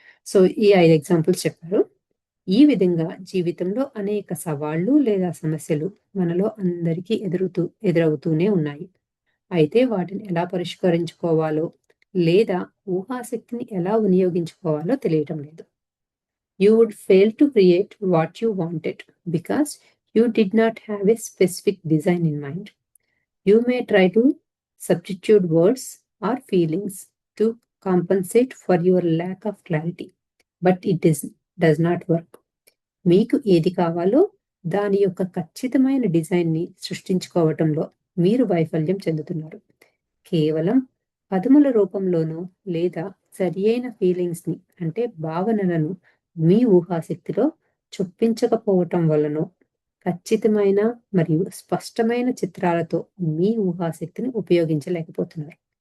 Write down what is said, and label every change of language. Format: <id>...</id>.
<te>So ఈ 5 examples చెప్పారు. ఈ విధంగా జీవితంలో అనేక సవాళ్లు లేదా సమస్యలు మనలో అందరికీ ఎదురవుతూనే ఉన్నాయి. అయితే వాటిని ఎలా పరిష్కరించుకోవాలో లేదా ఊహాశక్తిని ఎలా వినియోగించుకోవాలో తెలియటం లేదు.</te> <en>You would fail to create what you wanted because you did not have a specific design in mind. You may try to substitute words or feelings to compensate for your lack of clarity, but it does not work.</en> <te>మీకు ఏది కావాలో దాని యొక్క ఖచ్చితమైన డిజైన్ని సృష్టించుకోవటంలో మీరు వైఫల్యం చెందుతున్నారు. కేవలం పదముల రూపంలోనో లేదా సరియైన ఫీలింగ్స్ని అంటే భావనలను మీ ఊహాశక్తిలో చొప్పించకపోవటం వలన ఖచ్చితమైన మరియు స్పష్టమైన చిత్రాలతో మీ ఊహాశక్తిని ఉపయోగించలేకపోతున్నారు.</te>